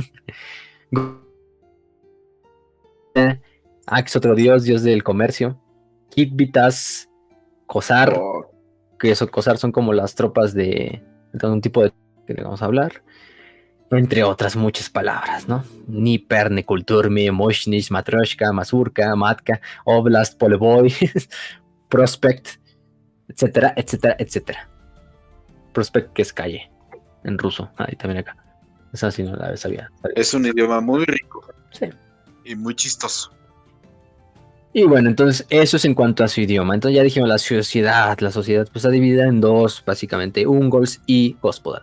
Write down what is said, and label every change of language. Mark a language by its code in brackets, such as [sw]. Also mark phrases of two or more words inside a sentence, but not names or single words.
[es] Ax, otro dios del comercio. Kitvitas, Kosar, que eso, Kosar son como las tropas de un tipo de que le vamos a hablar. Entre otras muchas palabras, ¿no? Niper, Nekulturmi, Moshnish, Matroshka, Mazurka, Matka, Oblast, Poleboy, Prospect, etcétera, etcétera, etcétera. Prospect, que es calle, en ruso. Y también acá. Esa sí no la sabía. Es un idioma muy rico. Sí. Y muy chistoso. Y bueno, entonces eso es en cuanto a su idioma. Entonces ya dijimos la sociedad pues está dividida en dos, básicamente, Ungols y Gospodar.